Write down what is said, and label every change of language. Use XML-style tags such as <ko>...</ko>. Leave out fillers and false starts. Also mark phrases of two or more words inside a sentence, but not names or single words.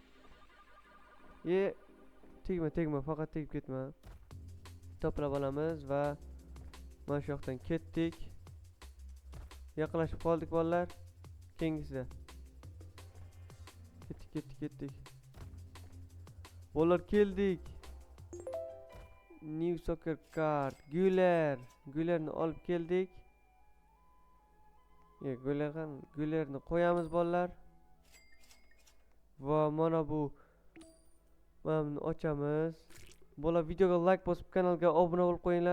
<uz>Tegma, faqat tegib ketma. To'plab olamiz va mana shu yoqdan ketdik. Yaqinlashib qoldik bolalar. Keyingisida. Ketdik. Bolalar, keldik.</uz> <en>New soccer card,</en> <uz>Gülerni olib keldik. Gülerni qo'yamiz bolalar. Va mana bu mana ochamiz. Bola, videoga like bosib kanalga obuna bo'lib qo'yinglar.</uz>